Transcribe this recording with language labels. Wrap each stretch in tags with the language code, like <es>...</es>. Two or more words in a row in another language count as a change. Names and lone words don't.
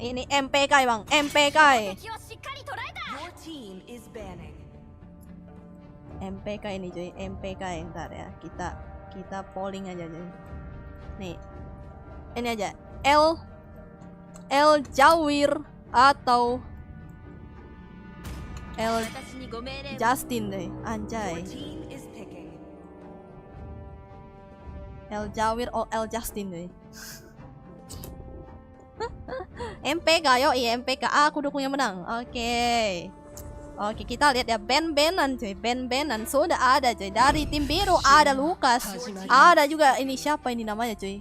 <id>Ini MPK bang, MPK. MPK ini cuy, MPK ntar ya. Kita polling aja cuy. Nih, ini aja. El Jawir atau El</id> <ja>私にご命令を</ja> <id>Justin deh, anjay.</id> <en>team is picking.</en> <id>El Jawir or El Justin deh. MPK, yoi MPK. Aku dukung yang menang. Oke. Oke, kita lihat ya band-bandan coy. Band-bandan sudah ada coy. Dari tim biru ada Lukas. Ada juga ini siapa ini namanya coy?</id>